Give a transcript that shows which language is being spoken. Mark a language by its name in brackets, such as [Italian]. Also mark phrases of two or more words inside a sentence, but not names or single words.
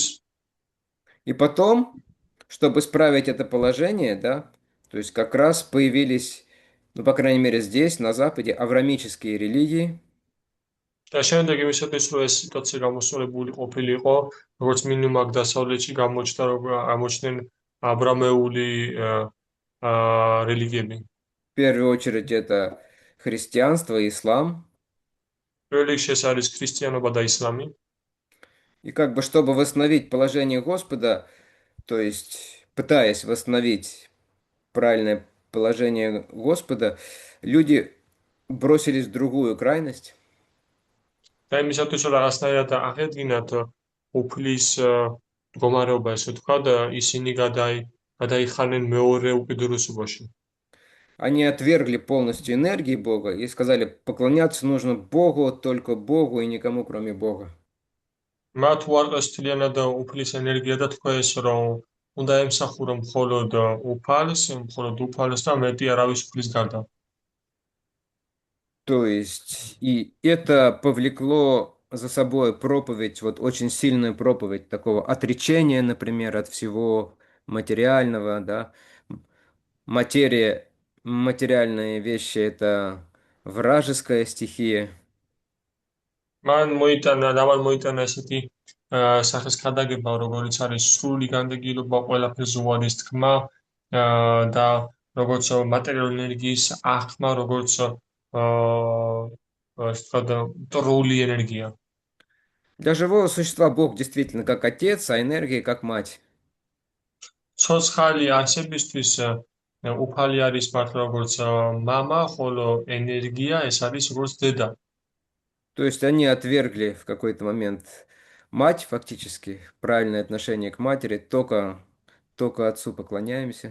[Russian] И потом, чтобы исправить это положение, да, то есть как раз появились, ну, по крайней мере, здесь, на Западе, аврамические религии, [Georgian] და შემდეგ იმისათვის, რომ ეს სიტუაცია გამოსწორებული ყოფილიყო, როგორც მინიმუმ აქ დასავლეთში გამოჩნდნენ აბრამეული რელიგიები. [Russian] в первую очередь это христианство и ислам. [Georgian] პირველ რიგში ეს არის ქრისტიანობა და ისლამი. [Russian] И как бы, чтобы восстановить положение Господа, то есть пытаясь восстановить правильное положение Господа, люди бросились в другую крайность. [Georgian] და იმისათვის, რომ რაღაცნაირად აღედგინათ უფლის მდგომარეობა, ესე ვთქვათ, ისინი გადაიხანენ მეორე უკიდურესობაში. [Russian] Они отвергли полностью энергии Бога и сказали, поклоняться нужно Богу, только Богу и никому, кроме Бога. [Georgian] მათ უარყეს მთლიანად უფლის ენერგია და თქვეს, რომ უნდა ემსახურონ მხოლოდ უფალს და მეტი არავის უფლის გარდა. [Russian] То есть, и это повлекло за собой проповедь, вот очень сильную проповедь такого отречения, например, от всего материального, да. Материальные вещи – это вражеская стихия. [Georgian] მან მოიტანა ესეთი სახის ქადაგება, როგორც არის სრული განდეგილობა, ყველაფერზე უარის თქმა და როგორც მატერიალური энергიის აღქმა, როგორც ტრული ენერგია. [Russian] Для живого существа Бог действительно как отец, а энергия как мать. [Georgian] ცოცხალი არსებისთვის უფალი არის მართლა როგორც мама, ხოლო ენერგია ეს არის როგორც დედა. [Russian] То есть они отвергли в какой-то момент мать, фактически, правильное отношение к матери, только отцу поклоняемся.